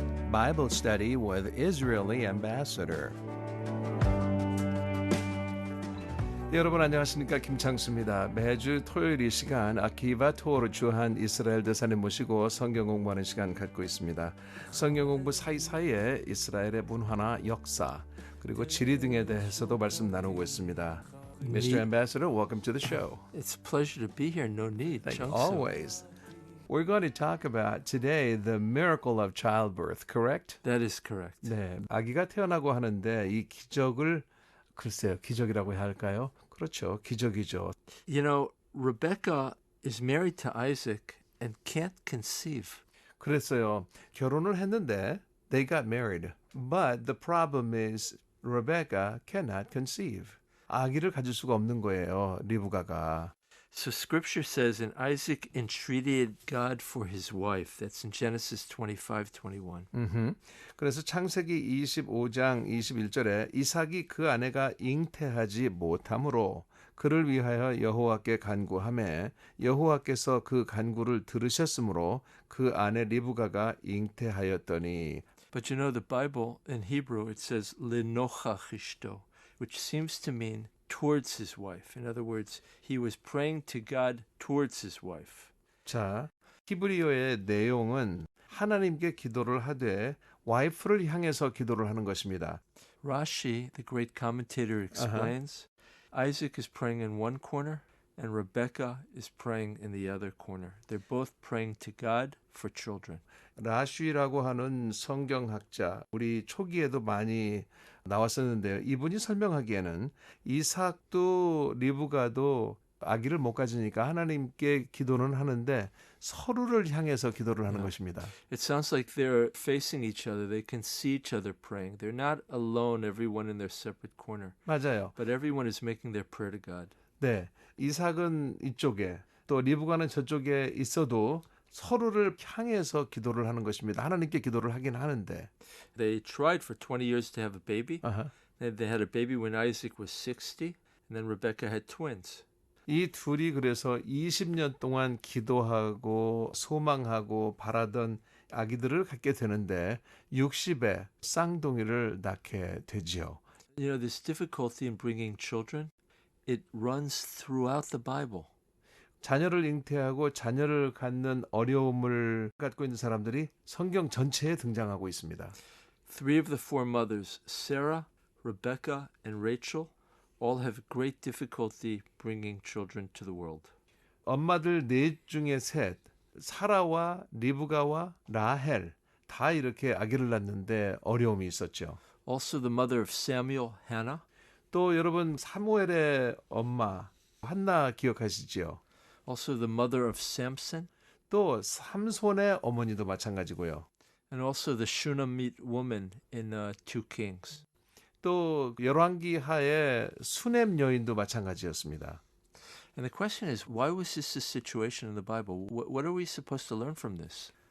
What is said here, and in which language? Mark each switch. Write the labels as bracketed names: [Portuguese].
[English] Bible Study with Israeli Ambassador. [Korean] 네, 여러분 안녕하십니까, 김창수입니다. 매주 토요일 이 시간 아키바 토어로 주한 이스라엘 대사님 모시고 성경 공부하는 시간 갖고 있습니다. 성경 공부 사이사이에 이스라엘의 문화나 역사 그리고 지리 등에 대해서도 말씀 나누고 있습니다. [English] Mr. Ambassador, welcome to the show. It's a pleasure to be here. No need. Always. We're going to talk about today the miracle of childbirth, correct? That is correct. [Korean] 네, 아기가 태어나고 하는데 이 기적을 글쎄요, 기적이라고 해야 할까요? 그렇죠, 기적이죠. [English] You know, Rebecca is married to Isaac and can't conceive. [Korean] 그랬어요. 결혼을 했는데 [English] they got married. But the problem is Rebecca cannot conceive. [Korean] 아기를 가질 수가 없는 거예요, 리브가가. [English] So scripture says, and Isaac entreated God for his wife. That's in Genesis 25:21. [Korean] 그래서 창세기 25장 21절에 이삭이 그 아내가 잉태하지 못함으로 그를 위하여 여호와께 간구하매 여호와께서 그 간구를 들으셨으므로 그 아내 리브가가 잉태하였더니. [English] But you know, the Bible in Hebrew, it says, [Hebrew] lenochach ishto, [English] which seems to mean towards his wife. In other words, he was praying to God towards his wife. [Korean] 자, 히브리어의 내용은 하나님께 기도를 하되 와이프를 향해서 기도를 하는 것입니다. [English] Rashi, the great commentator, explains, Isaac is praying in one corner and Rebecca is praying in the other corner. They're both praying to God for children. [Korean] 라쉬라고 하는 성경학자, 우리 초기에도 많이 나왔었는데요. 이분이 설명하기에는 이삭도 리브가도 아기를 못 가지니까 하나님께 기도는 하는데 서로를 향해서 기도를 하는 것입니다. [English] It sounds like they're facing each other. They can see each other praying. They're not alone, everyone in their separate corner. [Korean] 맞아요. [English] But everyone is making their prayer to God. [Korean] 네, 이삭은 이쪽에 또 리브가는 저쪽에 있어도 서로를 향해서 기도를 하는 것입니다. 하나님께 기도를 하긴 하는데. [English] They tried for 20 years to have a baby. They had a baby when Isaac was 60, and then Rebecca had twins. [Korean] 이 둘이 그래서 20년 동안 기도하고 소망하고 바라던 아기들을 갖게 되는데 60에 쌍둥이를 낳게 되지요. [English] You know, this difficulty in bringing children, it runs throughout the Bible. [Korean] 자녀를 잉태하고 자녀를 갖는 어려움을 갖고 있는 사람들이 성경 전체에 등장하고 있습니다. [English] Three of the four mothers, Sarah, Rebecca, and Rachel, all have great difficulty bringing children to the world. [Korean] 엄마들 넷 중에 셋, 사라와 리브가와 라헬 다 이렇게 아기를 낳는데 어려움이 있었죠. [English] Also the mother of Samuel, Hannah. [Korean] 또 여러분 사무엘의 엄마 한나 기억하시지요? [English] Also the mother of Samson. [Korean] 또 삼손의 어머니도 마찬가지고요. [English] And also the Shunammite woman in 2 Kings. [Korean] 또 열왕기 하에 수넴 여인도 마찬가지였습니다. [English] And the question is, why was this a situation in the Bible? What are we supposed to learn from this?